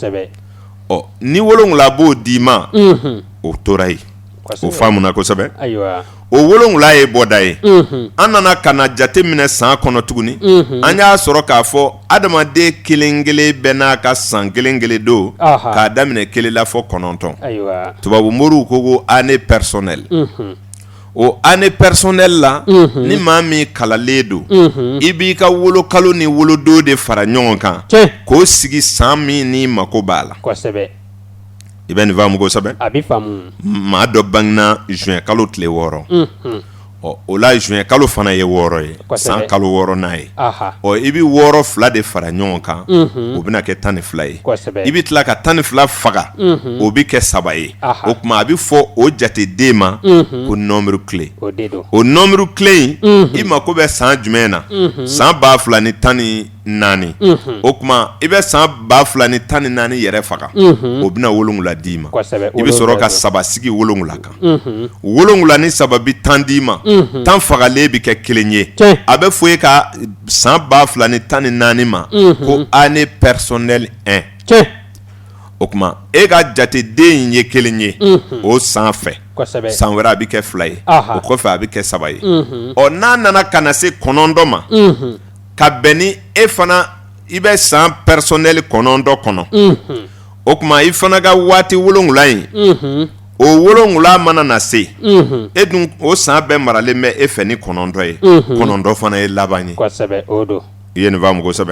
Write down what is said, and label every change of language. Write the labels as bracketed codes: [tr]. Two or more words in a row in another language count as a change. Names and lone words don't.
[bm] ni 7 b'o d'i ma o tora yen o faamuna kosɛbɛ o 7 ye bɔda ye an nana ka na jate minɛ san kɔnɔ tuguni an y'a sɔrɔ k'a fɔ adamaden kelen kelen bɛɛ n'a ka san kelen kelen don k'a daminɛ 1 la fɔ 9 tubabu moriw ko [fr] année personnelle [bm] o [fr] année personnelle [bm] la ni maa min kalalen don i b'i ka wolokalo ni wolodon de fara ɲɔgɔn kan k'o sigi san min n'i mako b'a la i bɛ nin faamu kosɛbɛ maa dɔ bangena juin kalo tile 6 o la juin kalo fana ye 6 ye san kalo 6nan ye i bɛ 6 de fara ɲɔgɔn kan o bɛna kɛ 12 ye i bɛ tila ka 12 faga o bɛ kɛ 3 ye o kuma a bɛ fɔ o jateden ma ko [fr] nombre clé [bm] o [fr] nombre clé [bm] in i mako bɛ san jumɛn na san 2014 o kuma i bɛ san 2014 yɛrɛ faga o bɛna 7 d'i ma i bɛ sɔrɔ ka 3 sigi 7 kan 7 ni 3 bɛ 10 d'i ma 10 fagalen bɛ kɛ 1 ye a bɛ fɔ e ka san 2014 ma ko [fr] année personnelle [bm] 1 o kuma e ka jateden in ye 1 ye o san fɛ san wɛrɛ a bɛ kɛ 2 ye o kɔfɛ a bɛ kɛ 3 ye n'a nana ka na se 9 ma ka bɛn ni e fana i bɛ san personnel 9 kɔnɔ o kuma i fana ka waati 7 in o 7 mana na se e dun o san bɛɛ maralen bɛ e fɛ ni 9 ye 9 fana ye laban ye i ye nin faamu kosɛbɛ